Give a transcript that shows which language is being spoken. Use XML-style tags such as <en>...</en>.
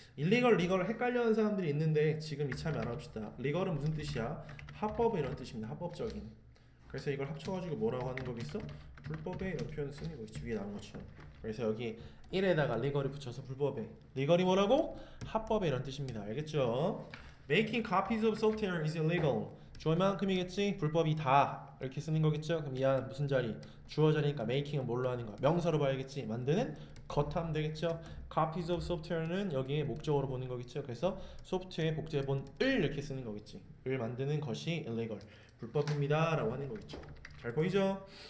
<ko>illegal 헷갈려하는 사람들이 있는데 지금 이참에 알아봅시다. legal은 무슨 뜻이야? 합법의 이런 뜻입니다. 합법적인. 그래서 이걸 합쳐가지고 뭐라고 하는 거겠어? 불법에 이런 표현 쓰는 거겠지. 위에 나온 것처럼. 그래서 여기 1에다가 legal이 붙여서 불법에 legal이 뭐라고? 합법에 이런 뜻입니다. 알겠죠?</ko> <en>Making copies of software is illegal.</en> <ko>주어만큼이겠지? 불법이다 이렇게 쓰는 거겠죠? 그럼 이하 무슨 자리? 주어 자리니까 making은 뭘로 하는 거야? 명사로 봐야겠지? 만드는 것 하면 되겠죠? copies of software는 여기에 목적어로 보는 거겠죠? 그래서 소프트웨어 복제본을 이렇게 쓰는 거겠지. 을 만드는 것이 illegal 불법입니다 라고 하는 거겠죠. 잘 보이죠?</ko>